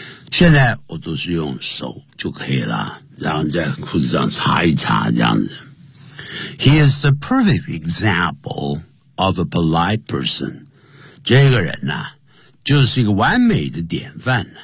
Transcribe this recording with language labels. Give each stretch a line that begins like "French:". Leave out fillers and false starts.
Chinese: 现在我都是用手就可以了，然后在裤子上擦一擦这样子。
English: He is the perfect example of a polite person.
Chinese: 这个人呢就是一个完美的典范。